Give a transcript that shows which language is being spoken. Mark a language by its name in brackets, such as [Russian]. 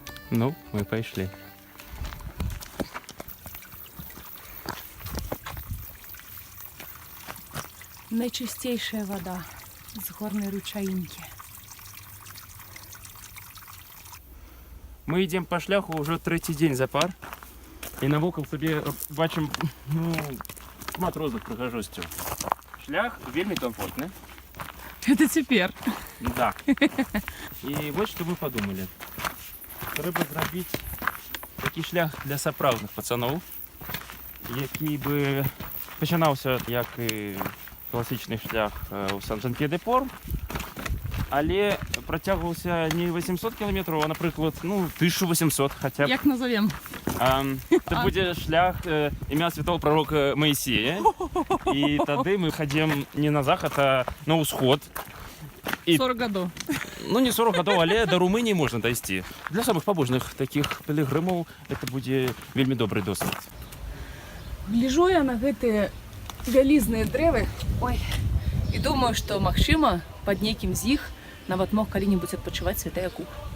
[Russian] Ну, мы пошли. [Belarusian] Найчыстейшая вода з горнай ручаінкі. [Russian] Мы идем по шляху уже третий день запар. [Belarusian] И навокал собі бачим, шмат розных прыгажосцяў. Шлях вельмі комфортны. Это цяпер. [Russian] Да. И вот что мы подумали. [Belarusian] Трэба зрабіць такі шлях для сапраўдных пацаноў, які бы пачынаўся як і класічны шлях у Сан-Жан-П'е-де-Порт, але працягваўся не 800 кілометраў, а, напрыклад, 1800 хаця б. Як назовем? Это будзе шлях імя святого пророка Моисея. І тады мы хадзім не на захад, а на ўсход. 40 гадоў. Ну, не 40 гадоў, але да Румыніі можна дайсці. Для самых пабожных такіх пілігрымаў это будзе вельмі добры досвед. Гляжу я на гэтыя вялізныя дрэвы, і думаю, што, магчыма, пад нейкім з іх нават мог калі-небудзь адпачываць святы Якуб.